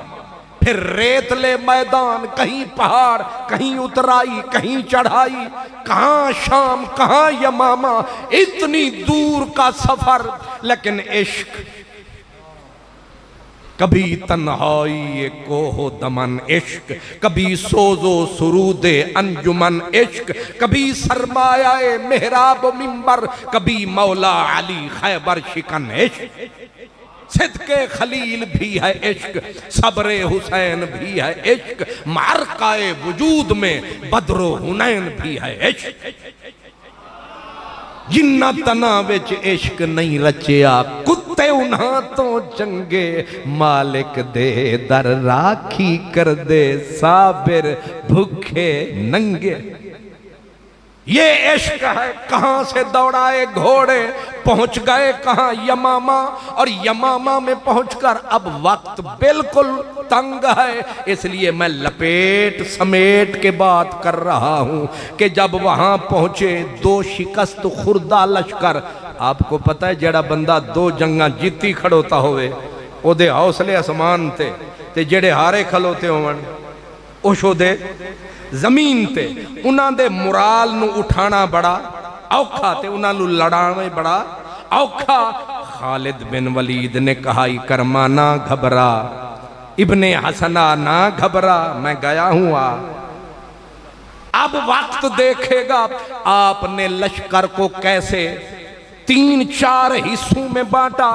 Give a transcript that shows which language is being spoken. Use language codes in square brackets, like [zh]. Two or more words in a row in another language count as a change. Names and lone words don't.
[ur] پھر ریتلے میدان، کہیں پہاڑ، کہیں اترائی، کہیں چڑھائی، کہاں شام، کہاں یمامہ، اتنی دور کا سفر، لیکن عشق کبھی تنہائی کوہ دمن عشق، کبھی سوز و سرود انجمن عشق، کبھی سرمایہ محراب و منبر، کبھی مولا علی خیبر شکن عشق۔ صدق خلیل بھی ہے عشق، صبر حسین بھی ہے عشق، معرکہ وجود میں بدر و حنین بھی ہے عشق۔ [pa] جنہ تنا وچ عشق نہیں رچیا، کتے انہاں تو چنگے، مالک دے در راکھی کر دے، صابر بھوکے ننگے۔ [ur] یہ عشق ہے۔ کہاں سے دوڑائے گھوڑے، پہنچ گئے کہاں؟ یمامہ، اور یمامہ میں پہنچ کر اب وقت بالکل تنگ ہے، اس لیے میں لپیٹ سمیٹ کے بات کر رہا ہوں کہ جب وہاں پہنچے 2 شکست خوردہ لشکر، آپ کو پتہ ہے [pa] جڑا بندہ 2 جنگاں جیتی کھڑوتا ہوئے، او دے حوصلے اسمان تے جڑے ہارے کھلوتے ہون اوشو دے زمین تے، انہاں دے مرال نو اٹھانا بڑا اوکھا تے انہاں نو لڑانا بڑا اوکھا۔ [ur] خالد بن ولید نے کہا اکرمہ نہ گھبرا، ابن حسنہ نہ گھبرا، میں گیا ہوں اب وقت دیکھے گا۔ آپ نے لشکر کو کیسے 3-4 حصوں میں بانٹا۔